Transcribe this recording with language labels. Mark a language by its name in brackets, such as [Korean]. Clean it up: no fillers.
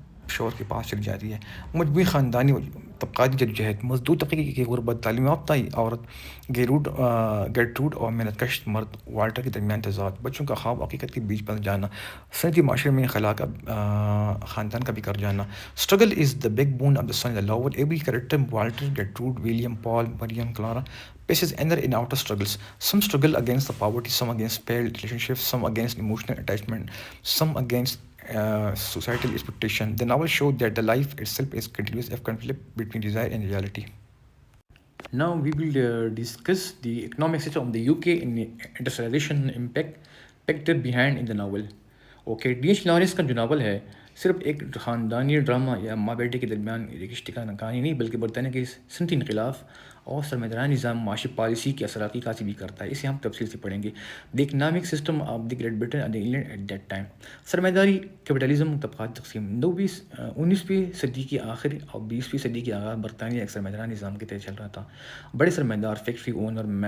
[Urdu] شوہر کے پاس چلی جاتی ہے۔ مجموعی خاندانی اور طبقاتی جدوجہد، مزدور طبقے کی غربت، تعلیم یافتہ عورت گیرٹروڈ اور محنت کش مرد والٹر کے درمیان تضاد، بچوں کا خواب حقیقت کے بیچ پھنس جانا، صنعتی معاشرے میں خلا کا خاندان کا بھی کر جانا۔ [English] Struggle is the backbone of the Sunny Lower. Every character, Walter, Gertrude, William, Paul, Marion, Clara, faces inner and outer struggles. Some struggle against the poverty, some against failed relationships, some against emotional attachment, some against societal expectation. The novel shows that the life itself is continuous conflict between desire and reality. Now we will discuss the economic system of the UK and industrialization impact behind in the novel. [Urdu] Okay, D H Lawrence کا جو novel ہے صرف ایک خاندانی drama یا ماں بیٹے کے درمیان رشتے کا کہانی نہیں بلکہ برطانیہ کے صنعتی انقلاب اور سرمایہ نظام معاشی پالیسی کی اثرات کی کاشی بھی کرتا ہے۔ اسے ہم تفصیل سے پڑھیں گے۔ [English] the economic system of the Great Britain and England at that time, [Urdu] سرمایہ داری، کیپٹلزم، طبقاتی تقسیم۔ 19ویں صدی کی آخر اور 20ویں صدی کے آغاز برطانیہ ایک سرمایہ نظام کے تحت چل رہا تھا۔ بڑے سرمایہ دار، فیکٹری اونر،